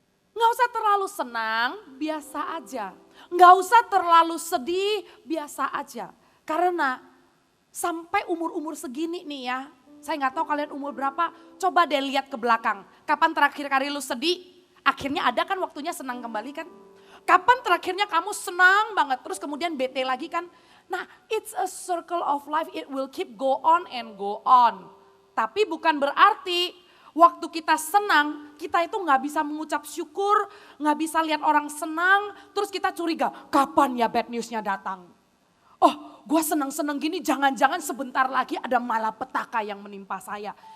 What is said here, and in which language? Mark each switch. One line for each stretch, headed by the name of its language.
Indonesian: Nggak usah terlalu senang, biasa aja. Nggak usah terlalu sedih, biasa aja. Karena sampai umur-umur segini nih ya. Saya nggak tahu kalian umur berapa, coba deh lihat ke belakang. Kapan terakhir kali lu sedih, akhirnya ada kan waktunya senang kembali kan. Kapan terakhirnya kamu senang banget, terus kemudian bete lagi kan. Nah
English: it's a circle of life, it will keep go on and go on.
Indonesian: Tapi bukan berarti waktu kita senang, kita itu nggak bisa mengucap syukur, nggak bisa lihat orang senang, terus kita curiga, kapan ya bad newsnya datang. Oh gue senang-senang gini, jangan-jangan sebentar lagi ada malapetaka yang menimpa saya.